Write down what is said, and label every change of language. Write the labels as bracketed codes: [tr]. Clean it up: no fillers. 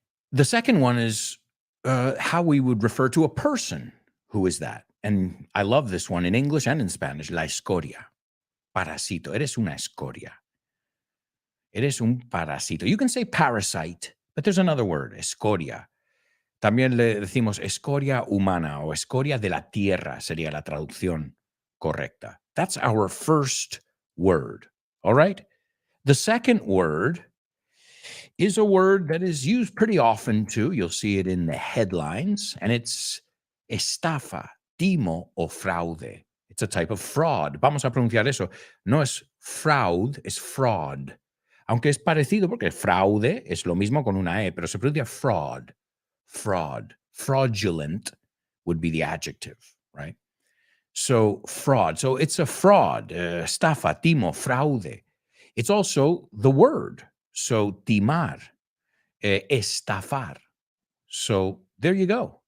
[en] The second one is how we would refer to a person. Who is that? And I love this one in English and in Spanish. [es] La escoria. Parasito. Eres una escoria. Eres un parasito. [en] You can say parasite, but there's another word, escoria. [es] También le decimos escoria humana o escoria de la tierra sería la traducción correcta. [en] That's our first word. All right? The second word is a word that is used pretty often too. You'll see it in the headlines, and it's [es] estafa, timo o fraude. [en] It's a type of fraud. [es] Vamos a pronunciar eso. No es fraud, es fraud. Aunque es parecido porque fraude es lo mismo con una E, pero se pronuncia fraud. [en] Fraud. Fraudulent would be the adjective, right? So fraud. So it's a fraud. [es] Estafa, timo, fraude. [en] It's also the word. So [es] timar, estafar. [en] So there you go.